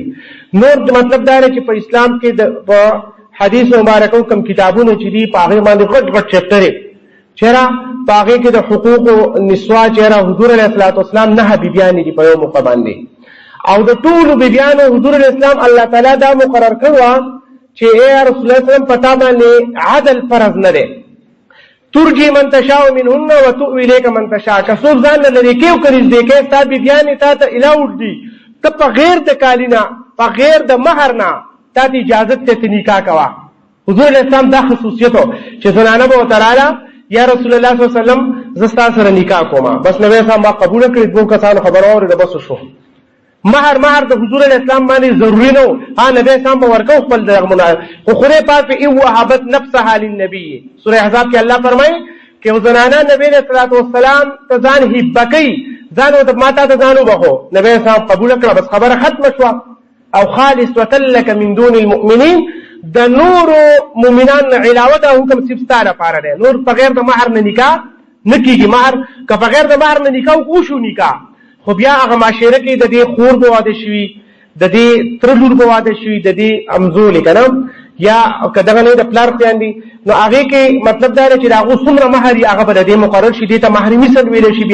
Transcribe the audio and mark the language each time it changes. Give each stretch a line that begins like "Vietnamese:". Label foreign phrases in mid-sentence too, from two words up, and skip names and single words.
Pashto: نور مطلب دا دی چې په اسلام کې په حدیث مبارکو کوم کتابونه چې دي په هغې باندې غټ غټ چپټر یې چېرې په هغې کې د حقوق نسوا چېرې حضور
Arabic: علیه السلام
Pashto: 9 بیبیانې دي په یو موقع باندې، او د ټولو بیبیانو حضور
Arabic: علیه السلام
Pashto: الله تعالی دا مقرر کړو چې ای رسول الله
Arabic: صلی الله علیه وسلم
Pashto: پتا باندې عدل فرض نه دی.
Arabic: ترجی من تشاء منهن وتؤوي الیک من تشاء.
Pashto: که څوک ځان نه لرې کې او که نږدې کې ستا بیبیانې تا ته الاؤډ دي، ته په غیر د کالینا په غیر د مهر نه تا ته اجازت ته نکاح کوه. حضور
Arabic: علیه السلام
Pashto: دا خصوصیت و چې زنانه به ورته راله یا رسول الله
Arabic: صلی الله علیه وسلم
Pashto: زه ستا سره نکاح کوم، بس نبی صاحب ما قبوله کړې، دوو کسانو خبره واورېده بس شو. مهر د حضور
Arabic: علیه السلام
Pashto: باندې ضروري نه و، ها نبی صاحب به ورکو خپل دغه مناسب، خو خدای پاک په
Arabic: ان وهبت نفسها للنبي
Pashto: سوره احزاب کې الله فرمایي چې زنانه نبی
Arabic: علیه السلام
Pashto: ته ځان هبه کوي، ځان ورته ماته ته ځان وبخو، نبی صاحب قبوله کړه، بس خبره ختمه شوه. او
Arabic: خالصة لك من دون المؤمنین،
Pashto: د نور مؤمنان علاوه دا حکم صرف ستا لپاره دی. نور بغیر د مهر نه نکاح نه کېږي. مهر که بغیر د مهر نه نکاح وشو نکاح، خو بیا هغه معاشره کې د دې خور به واده شوي، د دې تره لور به واده شوي، د دې امزولې که نه یا که دغه نه د پلار خویندې، نو هغې کې مطلب دا دی چې د هغو څومره مهر یي هغه به د دې مقرر شي، دې ته مهر مثل ویلی شي.